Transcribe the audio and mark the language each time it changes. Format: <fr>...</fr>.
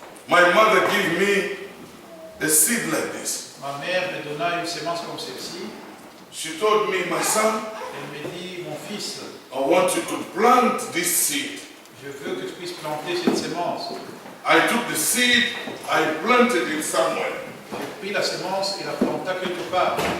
<en>My mother gave me a seed like this.</en> <fr>Ma mère me donna une sémence comme celle-ci.</fr> <en>She told me, my son,</en> <fr>Elle me dit, mon fils,</fr> <en>I want you to plant this seed.</en> <fr>je veux que tu puisses planter cette sémence.</fr> <en>I took the seed, I planted it somewhere</en> <fr>J'ai pris la sémence et la planta quelque part</fr>